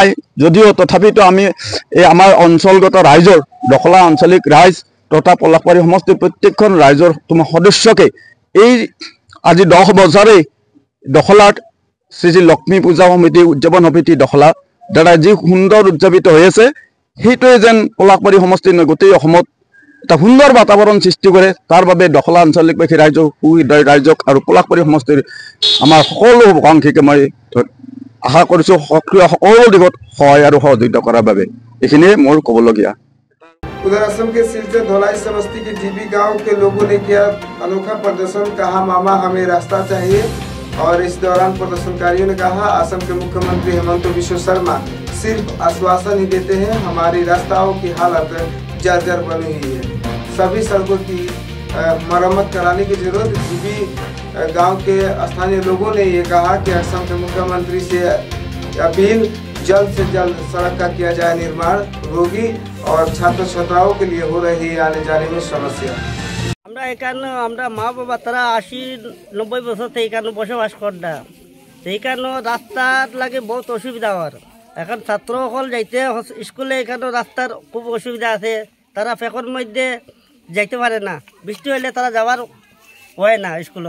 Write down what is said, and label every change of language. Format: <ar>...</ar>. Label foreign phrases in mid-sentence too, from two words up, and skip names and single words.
<as>যদিও তথাপিতো আমি এই আমাৰ অঞ্চলগত ৰাইজৰ দখলা আঞ্চলিক ৰাইজ তথা পলাশবাৰী সমষ্টিৰ প্ৰত্যেকখন ৰাইজৰ সদস্যকে এই আজি 10 বছৰে দখলাত শ্ৰী শ্ৰী লক্ষ্মী পূজা সমিতি উদযাপন সমিতি দখলা দ্বাৰা যি সুন্দৰ উদযাপিত হৈ আছে, সেইটোৱে যেন পলাশবাৰী সমষ্টিৰ গোটেই অসমত এটা সুন্দৰ বাতাবৰণ সৃষ্টি কৰে। তাৰ বাবে দখলা আঞ্চলিকবাসী ৰাইজক সুহৃদয় ৰাইজক আৰু পলাশবাৰী সমষ্টিৰ আমাৰ সকলো আকাংক্ষীকে মই আশা কৰিছোঁ সক্ৰিয় সকলো দিশত সহায় আৰু সহযোগিতা কৰাৰ বাবে। এইখিনিয়ে মোৰ ক'বলগীয়া।</as> <hi>उधर असम के सिलचर धौलाई समष्टि के जीबी गांव के लोगों ने किया अनोखा प्रदर्शन, कहा मामा हमें रास्ता चाहिए। और इस दौरान प्रदर्शनकारियों ने कहा असम के मुख्यमंत्री हेमंत बिश्व शर्मा सिर्फ आश्वासन ही देते हैं, हमारी रास्ताओं की हालत जर्जर बनी हुई है, सभी सड़कों की मरम्मत कराने की जरूरत। जीबी गांव के स्थानीय लोगों ने ये कहा कि असम के मुख्यमंत्री से अपील जल्द से जल्द सड़क का किया जाए निर्माण, रोगी और छात्र छात्राओं के लिए हो रही आने जाने में समस्या।</hi> <bn>আমরা এখানে আমরা মা বাবা তারা 80-90 বছর থেকে এখানে বসবাস করতা, সেই কারণে রাস্তার লাগে বহুত অসুবিধা হওয়ার। এখন ছাত্রসকল যাইতে স্কুলে এখানে রাস্তার খুব অসুবিধা আছে, তারা ফেকর মধ্যে যাইতে পারে না, বৃষ্টি হলে তারা যাওয়ার হয় না স্কুলে।</bn>